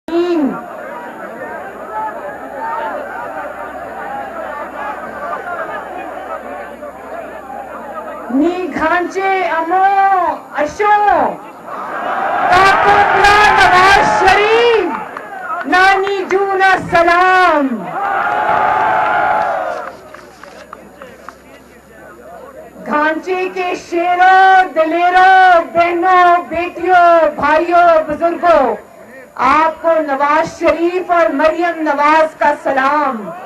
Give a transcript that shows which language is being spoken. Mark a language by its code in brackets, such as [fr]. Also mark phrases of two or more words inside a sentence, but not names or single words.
[bft] Ni Ghanche Amo Asho Kakopla Nawaz Sharif Nani Juna Salam. [ur] گھانچے کے شیروں، دلیروں، بہنوں، بیٹیوں، بھائیوں، بزرگوں، آپ کو نواز شریف اور مریم نواز کا سلام.